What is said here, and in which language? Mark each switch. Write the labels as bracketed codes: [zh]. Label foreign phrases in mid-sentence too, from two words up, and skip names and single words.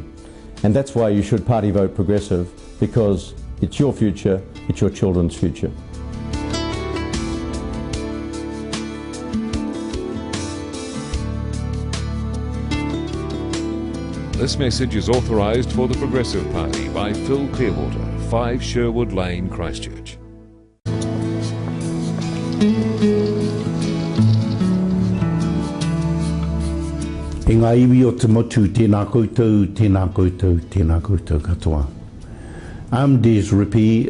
[en] And that's why you should party vote Progressive, because it's your future, it's your children's future. This message is authorised for the Progressive Party by Phil Clearwater, 5 Sherwood Lane, Christchurch. [mi] E ngā iwi o te motu, tēnā koutou, tēnā koutou, tēnā koutou katoa. [en] I'm Des Rippey.